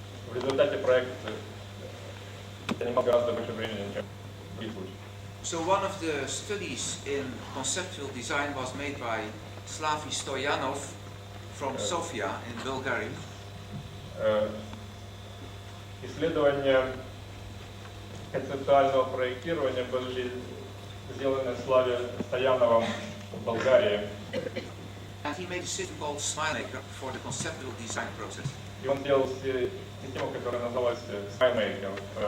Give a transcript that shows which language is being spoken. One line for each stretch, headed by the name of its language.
Russian: В результате проект занимал гораздо больше времени, чем в других случаях.
English: So one of the studies in conceptual design was made by Slavi Stoyanov from Sofia in Bulgaria.
Russian: Исследования концептуального проектирования были сделаны Славе Стояновым в Болгарии.
English: And he made a system called SmileMaker for the conceptual design process.
Russian: И он делал систему, которая называлась SmileMaker.